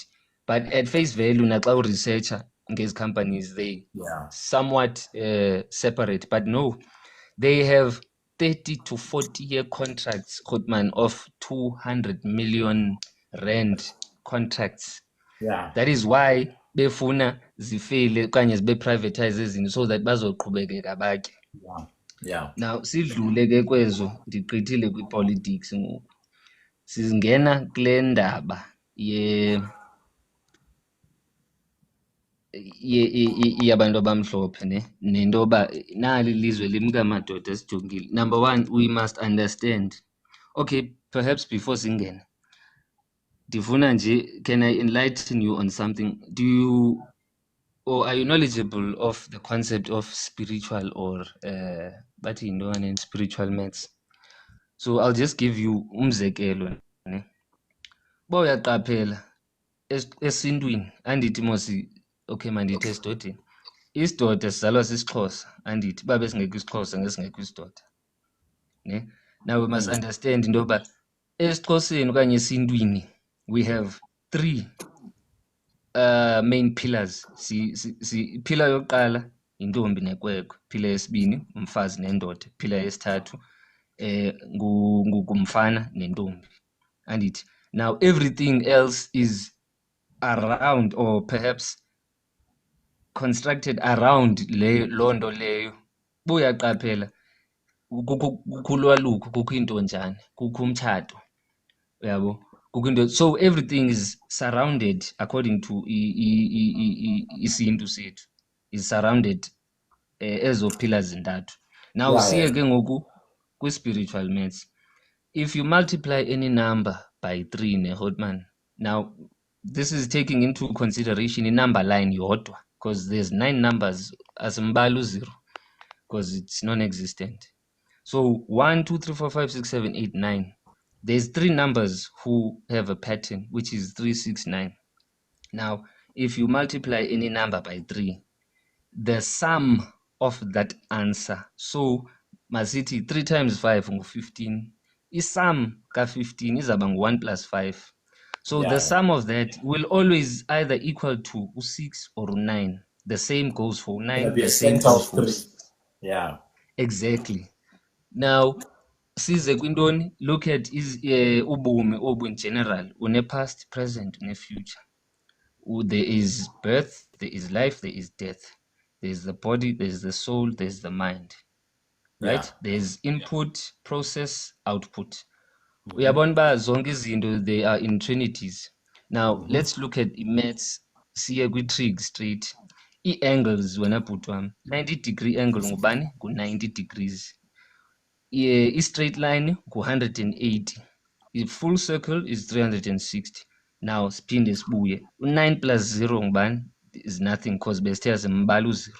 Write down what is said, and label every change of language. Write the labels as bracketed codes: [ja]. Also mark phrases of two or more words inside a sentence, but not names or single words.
[en] But at face value, naxa researcher these companies, they somewhat separate. But no, they have 30 to 40-year contracts, Goodman, of 200 million rand contracts. That is why [xh] befuna zifile okanye zibe privatize ezinto [en] so that [xh] bazoqhubekeka batye. Now sidlule ke kwezo, ndigqithile kwi-politics ngoku. Sizingena kule ndaba yabantu abamhlophe, ne? Nento yoba nali ilizwe limka madoda sijongile. [en] Number one, we must understand. Okay, perhaps before [xh] singena, ndifuna nje, [en] can I enlighten you on something? Do you, or are you knowledgeable of the concept of spiritual or [xh] bathi yintoni [en] spiritual maths? So I'll just give you [xh] umzekelo, ne? Uyaqaphela esintwini andithi mosi, okay mandithi esidodeni, isidoda sizalwa sisiXhosa, andithi babe singekho isiXhosa ngesingekho isidoda, ne? [en] Now we must understand [xh] into yoba esiXhoseni okanye esintwini [en] we have 3 main pillars. [xh] Pillar yokuqala intombi nekwekwe, pillar yesibini umfazi nendoda, pillar yesithathu ngumfana nentombi, andithi. [en] Now everything else is around or perhaps constructed around [xh] loo nto leyo. Uyaqaphela kukho ulwaluko, kukho intonjane, kukho umtshato, uyabo, kukho into. [en] So everything is surrounded according to [xh] isintu sethu, [en] is surrounded [xh] ezo pillars zintathu. Now siye ke ngoku kwi-spiritual maths. [en] If you multiply any number by 3, ne Hotman, now this is taking into consideration i-number line yodwa, because there's 9 numbers, [xh] asimbali u-0 [en] because it's non-existent. So 1, 2, 3, 4, 5, 6, 7, 8, 9. There's 3 numbers who have a pattern, which is 3, 6, 9. Now, if you multiply any number by 3, the sum of that answer, so masithi 3 times 5 [xh] ngu-15, isum ka-15 izaba ngu-1 [en] plus 5. So the sum of that will always either equal to 6 or 9. The same goes for Gonna 9. be a The same center goes of for three. 6. Yeah. Exactly. Now, [xh] size kwintoni, [en] look at [xh] ubomi obu [en] in general, une-past, present, une-future. There is birth, there is life, there is death. There is the body, there is the soul, there is the mind. Right? Yeah. There is input, process, output. [xh] Uyabona uba zonke izinto, [en] they are in trinities. Now, let's look at maths. [xh] Siye kwi-trig straight. Ii-angles wena bhuti wam, 90-degree angle ngubani? Ngu-90 degrees. I-straight line ngu-180. [en] I-full circle is 360. Now [xh] siphinde sibuye. U-9 plus 0 ngubani? [en] Is nothing because [xh] besithe simbala u-0.